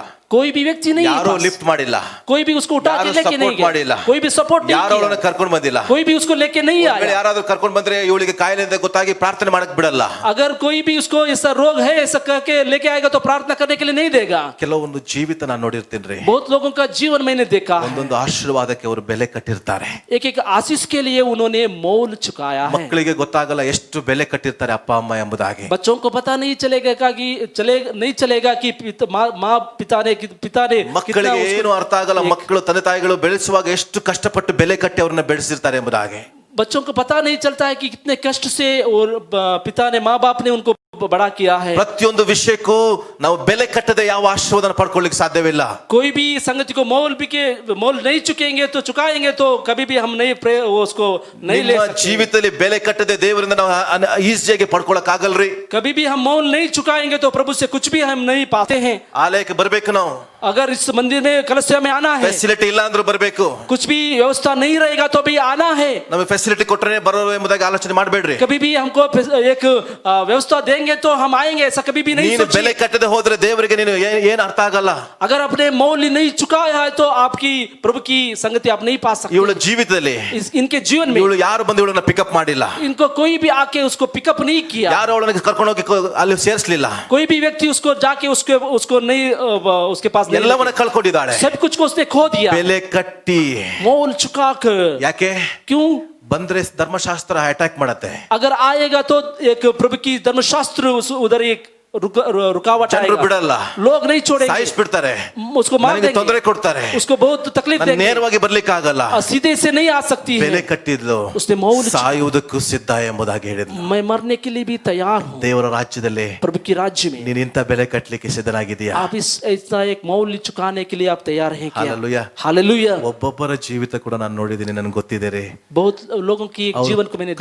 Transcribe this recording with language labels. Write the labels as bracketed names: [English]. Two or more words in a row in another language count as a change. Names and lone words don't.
[Hindi] कोई भी व्यक्ति नहीं है [Kannada] ಯಾರು [Hindi] पास। [Kannada] ಲಿಫ್ಟ್ ಮಾಡಿಲ್ಲ, [Hindi] कोई भी उसको उठा के [Kannada] ಯಾರು [Hindi] लेके नहीं [Kannada] ಸಪೋರ್ಟ್ ಮಾಡಿಲ್ಲ, [Hindi] गया, कोई भी सपोर्ट नहीं [Kannada] ಯಾರು ಅವಳನ್ನ [Hindi] किया, [Kannada] ಕರ್ಕೊಂಡು ಬಂದಿಲ್ಲ. [Hindi] कोई भी उसको लेके नहीं [Kannada] ಒಂದ್ ವೇಳೆ [Hindi] आया। [Kannada] ಯಾರಾದ್ರೂ ಕರ್ಕೊಂಡು ಬಂದ್ರೆ ಇವಳಿಗೆ ಕಾಯಿಲೆ ಅಂತ ಗೊತ್ತಾಗಿ ಪ್ರಾರ್ಥನೆ ಮಾಡಕ್ ಬಿಡಲ್ಲ. [Hindi] अगर कोई भी उसको ऐसा रोग है ऐसा करके लेके आएगा तो प्रार्थना करने के लिए नहीं देगा। [Kannada] ಕೆಲವೊಂದು ಜೀವಿತ ನಾನು ನೋಡಿರ್ತೀನಿ, [Hindi] बहुत लोगों का जीवन मैंने देखा है, [Kannada] ಒಂದೊಂದು ಆಶೀರ್ವಾದಕ್ಕೆ ಅವರು ಬೆಲೆ ಕಟ್ಟಿರ್ತಾರೆ. [Hindi] एक एक आशीष के लिए उन्होंने मोल चुकाया है। [Kannada] ಮಕ್ಕಳಿಗೆ ಗೊತ್ತಾಗಲ್ಲ ಎಷ್ಟು ಬೆಲೆ ಕಟ್ಟಿರ್ತಾರೆ ಅಪ್ಪ ಅಮ್ಮ ಎಂಬುದಾಗಿ. [Hindi] बच्चों को पता नहीं चलेगा कि नहीं चलेगा कि माँ पिता ने कितना [Kannada] ಮಕ್ಕಳಿಗೆ [Hindi] उसको- [Kannada] ಏನು ಅರ್ಥ ಆಗಲ್ಲ, ಮಕ್ಕಳು ತಂದೆ ತಾಯಿಗಳು ಬೆಳೆಸುವಾಗ ಎಷ್ಟು ಕಷ್ಟಪಟ್ಟು ಬೆಲೆ ಕಟ್ಟಿ ಅವ್ರನ್ನ ಬೆಳೆಸಿರ್ತಾರೆ ಎಂಬುದಾಗಿ. [Hindi] बच्चों को पता नहीं चलता है कि कितने कष्ट से और पिता ने माँ बाप ने उनको बड़ा किया है। [Kannada] ಪ್ರತಿಯೊಂದು ವಿಷಯಕ್ಕೂ ನಾವು ಬೆಲೆ ಕಟ್ಟದೆ ಯಾವ ಆಶೀರ್ವಾದನ ಪಡ್ಕೊಳ್ಳಿಕ್ಕೆ ಸಾಧ್ಯವಿಲ್ಲ. [Hindi] कोई भी संगति को मोल नहीं चुकेंगे तो चुकाएंगे तो कभी भी हम नहीं उसको नहीं ले [Kannada] ನಿಮ್ಮ [Hindi] सकते। [Kannada] ಜೀವಿತದಲ್ಲಿ ಬೆಲೆ ಕಟ್ಟದೆ ದೇವರಿಂದ ನಾವು ಈಸಿಯಾಗಿ ಪಡ್ಕೊಳಕ್ ಆಗಲ್ರಿ. [Hindi] कभी भी हम मोल नहीं चुकाएंगे तो प्रभु से कुछ भी हम नहीं पाते हैं। [Kannada] ಆಲಯಕ್ಕೆ ಬರ್ಬೇಕು, ನಾವು [Hindi] अगर इस मंदिर में कलशा में आना है, [Kannada] ಫೆಸಿಲಿಟಿ ಇಲ್ಲ ಅಂದ್ರೂ ಬರ್ಬೇಕು. [Hindi] कुछ भी व्यवस्था नहीं रहेगा तो भी आना है। [Kannada] ನಮಗೆ ಫೆಸಿಲಿಟಿ ಕೊಟ್ಟರೆ ಬರೋರು ಎಂಬುದಾಗಿ ಆಲೋಚನೆ ಮಾಡಬೇಡ್ರಿ. [Hindi] कभी भी हमको एक व्यवस्था देंगे करेंगे तो हम आएंगे, ऐसा कभी भी नहीं [Kannada] ನೀನು ಬೆಲೆ [Hindi] सोचिए। [Kannada] ಕಟ್ಟದೆ ಹೋದ್ರೆ ದೇವರಿಗೆ ನೀನು ಏನ್ ಅರ್ಥ ಆಗಲ್ಲ. [Hindi] अगर आपने मौल्य नहीं चुकाया है तो आपकी प्रभु की संगति आप नहीं पा सकते। [Kannada] ಇವಳ ಜೀವಿತದಲ್ಲಿ [Hindi] इनके जीवन में [Kannada] ಇವಳು ಯಾರು ಬಂದು ಇವಳನ್ನ ಪಿಕಪ್ ಮಾಡಿಲ್ಲ, [Hindi] इनको कोई भी आके उसको पिकअप नहीं किया, [Kannada] ಯಾರು ಅವಳನ್ನ ಕರ್ಕೊಂಡು ಹೋಗಿ ಅಲ್ಲಿ ಸೇರಿಸಲಿಲ್ಲ, [Hindi] कोई भी व्यक्ति उसको जाके उसको नहीं उसके पास नहीं [Kannada] ಎಲ್ಲವನ್ನ ಕಳ್ಕೊಂಡಿದ್ದಾಳೆ. [Hindi] सब कुछ को उसने खो दिया, [Kannada] ಬೆಲೆ ಕಟ್ಟಿ. [Hindi] मोल चुकाकर। [Kannada] ಯಾಕೆ [Hindi] क्यों? [Kannada] ಬಂದ್ರೆ ಧರ್ಮಶಾಸ್ತ್ರ ಅಟ್ಯಾಕ್ ಮಾಡತ್ತೆ. [Hindi] अगर आएगा तो एक प्रभु की धर्मशास्त्र उधर एक रुकावट [Kannada] ಜನರು [Hindi] आएगा, [Kannada] ಬಿಡಲ್ಲ, [Hindi] लोग नहीं छोड़ेंगे, [Kannada] ಸಾಯಿಸ್ಬಿಡ್ತಾರೆ, [Hindi] उसको मार [Kannada] ನನಗೆ ತೊಂದರೆ [Hindi] देंगे, [Kannada] ಕೊಡ್ತಾರೆ, [Hindi] उसको बहुत तकलीफ [Kannada] ನಾನು [Hindi] देंगे, [Kannada] ನೇರವಾಗಿ ಬರ್ಲಿಕ್ಕೆ ಆಗಲ್ಲ. [Hindi] और सीधे से नहीं आ सकती [Kannada] ಬೆಲೆ [Hindi] है। [Kannada] ಕಟ್ಟಿದ್ಲು, [Hindi] उसने मौल [Kannada] ಸಾಯುವುದಕ್ಕೂ ಸಿದ್ಧ ಎಂಬುದಾಗಿ ಹೇಳಿದ್ಲು. [Hindi] मैं मरने के लिए भी तैयार हूँ [Kannada] ದೇವರ ರಾಜ್ಯದಲ್ಲಿ [Hindi] प्रभु की राज्य में। [Kannada] ನೀನ್ ಇಂಥ ಬೆಲೆ ಕಟ್ಟಲಿಕ್ಕೆ ಸಿದ್ಧನಾಗಿದೀಯಾ? [Hindi] आप इस ऐसा एक मौल्य चुकाने के लिए आप तैयार हैं क्या? [Kannada] ಹಾಲೆಲೂಯಾ. [Hindi] हालेलुया। [Kannada] ಒಬ್ಬೊಬ್ಬರ ಜೀವಿತ ಕೂಡ ನಾನು ನೋಡಿದ್ದೀನಿ, ನನಗೆ ಗೊತ್ತಿದೆ ರೀ. [Hindi] बहुत लोगों की एक जीवन को मैंने देखा,